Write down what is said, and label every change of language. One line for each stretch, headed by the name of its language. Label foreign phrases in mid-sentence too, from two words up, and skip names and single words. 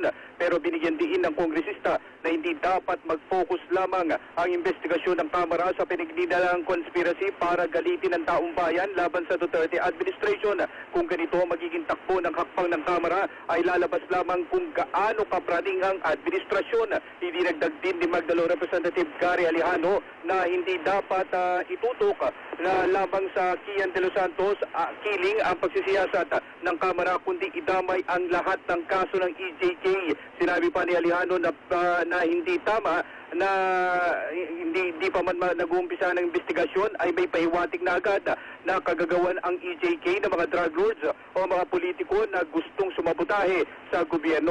Filipino: Pero binigyan din ng kongresista na hindi dapat mag-focus lamang ang investigasyon ng Kamara sa pinagnilalang conspiracy para galitin ang taong bayan laban sa Duterte administration. Kung ganito magiging takbo ng hakbang ng Kamara ay lalabas lamang kung gaano kapraning ang administrasyon. Hindi nagdag din ni Magdalo Representative Gary Alejano na hindi dapat itutok na lamang sa Kian de los Santos killing ang pagsisiyasat ng Kamara kundi idamay ang lahat ng kaso ng EJK. Sinabi pa ni Alejano na hindi tama na hindi pa man nag-uumpisa ng investigasyon ay may pahiwatig na agad na kagagawan ang EJK ng mga
English: drug lords
Filipino: o mga politiko na gustong sumabutahe sa gobyerno.